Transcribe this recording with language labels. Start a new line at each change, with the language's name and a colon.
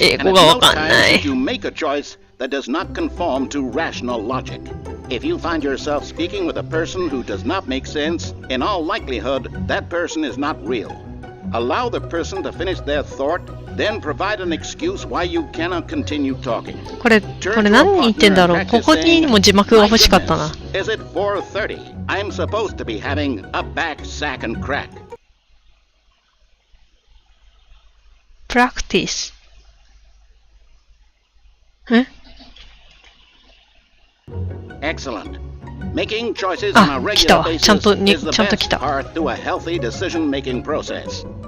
English: And at no time should you make a choice that does not conform to rational logic. If you find yourself speaking with a person who does not make sense, in all likelihood, that person is not real. Allow the person to finish their thought, then provide an excuse why you cannot continue talking.
Japanese: これ何言ってんだろう。ここにも字幕が欲しかったな。
English: Is it 4:30? I'm supposed to be having a back sack and crack. Practice. え Excellent. Making choices on a regular basis is the best path to a healthy decision-making process.